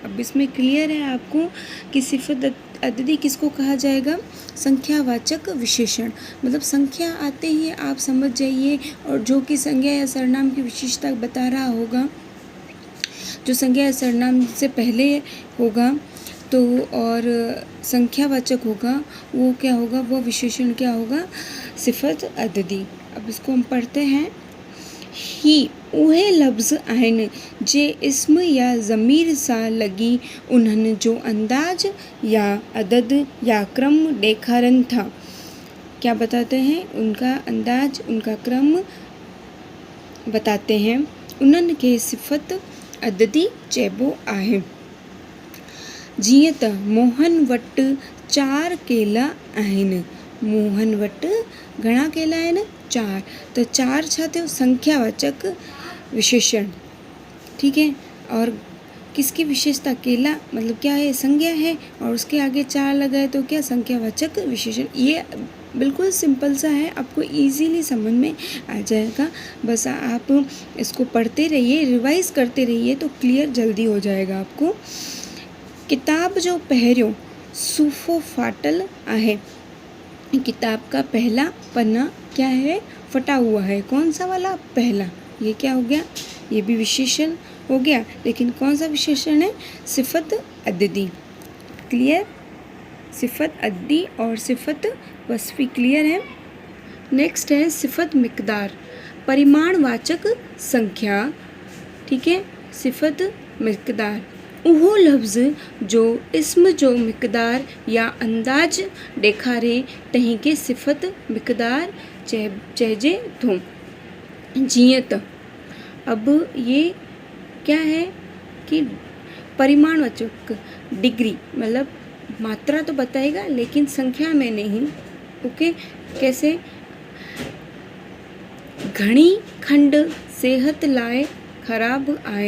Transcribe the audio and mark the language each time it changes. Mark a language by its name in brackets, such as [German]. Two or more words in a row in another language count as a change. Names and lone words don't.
[Hindi] अब इसमें क्लियर है आपको कि सिफ़त अददी किसको कहा जाएगा, संख्यावाचक विशेषण, मतलब संख्या आते ही आप समझ जाइए, और जो कि संज्ञा या सर्वनाम की विशेषता बता रहा होगा, जो संज्ञा या सर्वनाम से पहले होगा तो और संख्यावाचक होगा, वो क्या होगा, वो विशेषण क्या होगा, सिफ़त अददी। अब इसको हम पढ़ते हैं। [Sindhi] ही उहे लफ्ज़ आहिनि जे इस्म या ज़मीर सां लॻी उन्हनि जो अंदाज या अदद या क्रम ॾेखारनि था। [Hindi] क्या बताते हैं, उनका अंदाज, उनका क्रम बताते हैं। [Sindhi] उन्हनि खे सिफ़त अददी चइबो आहे। जीअं त मोहन वटि 4 केला आहिनि। मोहन वटि घणा केला आहिनि, 4, तो 4 छा थियो, [Hindi] संख्यावाचक विशेषण, ठीक है। और किसकी विशेषता, केला मतलब क्या है, संज्ञा है, और उसके आगे 4 लगा है तो क्या, संख्यावाचक विशेषण। ये बिल्कुल सिंपल सा है, आपको इजीली समझ में आ जाएगा। बस आप इसको पढ़ते रहिए, रिवाइज करते रहिए तो क्लियर जल्दी हो जाएगा आपको। [Sindhi] किताब जो पहिरियों सूफ़ो फाटल आहे। [Hindi] किताब का पहला पन्ना क्या है, फटा हुआ है। कौन सा वाला, पहला। ये क्या हो गया, ये भी विशेषण हो गया, लेकिन कौन सा विशेषण है, सिफ़त अददी। क्लियर, सिफ़त अददी और सिफ़त वस्फ़ी क्लियर है। नेक्स्ट है सिफ़त मिक़दार। परिमाणवाचक संख्या, ठीक है, सिफत मिक़दार। [Sindhi] उहो लफ्ज़ जो इस्म जो मिक़दार या अंदाज ॾेखारे तंहिं खे सिफत मिक़दार चइजे थो। [Hindi] जीअं त अब ये क्या है कि परिमाणवाचक डिग्री मतलब मात्रा तो बताएगा लेकिन संख्या में नहीं। ओके, कैसे? [Sindhi] घणी खंड सेहत लाए ख़राब आए।